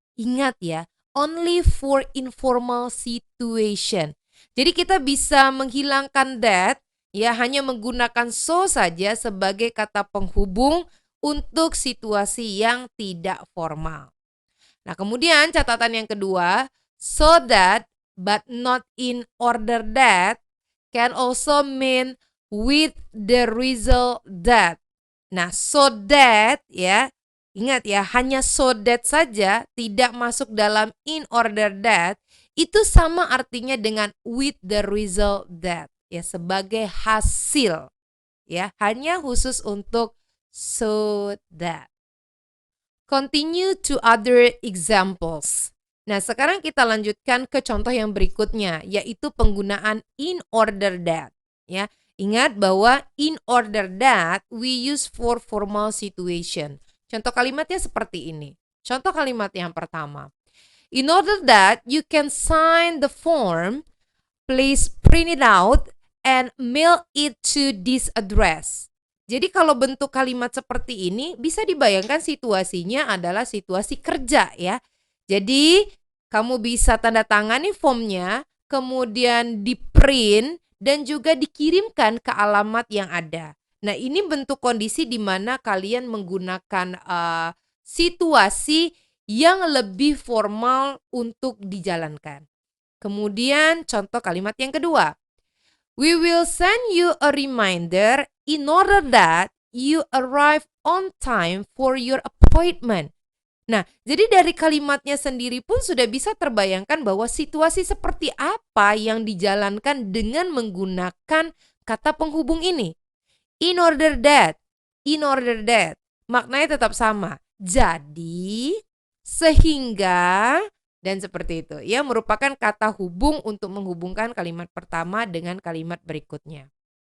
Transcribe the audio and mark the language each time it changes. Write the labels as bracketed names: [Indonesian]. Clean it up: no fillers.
[Indonesian] Ingat ya, [English] only for informal situation. [Indonesian] Jadi kita bisa menghilangkan that ya hanya menggunakan so saja sebagai kata penghubung untuk situasi yang tidak formal. Nah, kemudian catatan yang kedua, [English] so that but not in order that can also mean with the result that. [Indonesian] Nah, so that ya, ingat ya, hanya so that saja tidak masuk dalam in order that, itu sama artinya dengan [English] with the result that. [Indonesian] Ya, sebagai hasil ya, hanya khusus untuk so that. [English] Continue to other examples. [Indonesian] Nah, sekarang kita lanjutkan ke contoh yang berikutnya, yaitu penggunaan in order that ya. Ingat bahwa [English] in order that we use for formal situation. [Indonesian] Contoh kalimatnya seperti ini. Contoh kalimat yang pertama, [English] in order that you can sign the form, please print it out and mail it to this address. [Indonesian] Jadi kalau bentuk kalimat seperti ini bisa dibayangkan situasinya adalah situasi kerja ya. Jadi kamu bisa tanda tangani formnya, kemudian di print dan juga dikirimkan ke alamat yang ada. Nah, ini bentuk kondisi di mana kalian menggunakan situasi yang lebih formal untuk dijalankan. Kemudian contoh kalimat yang kedua. [English] We will send you a reminder in order that you arrive on time for your appointment. [Indonesian] Nah, jadi dari kalimatnya sendiri pun sudah bisa terbayangkan bahwa situasi seperti apa yang dijalankan dengan menggunakan kata penghubung ini. In order that, maknanya tetap sama. Jadi, sehingga, dan seperti itu ya, merupakan kata hubung untuk menghubungkan kalimat pertama dengan kalimat berikutnya.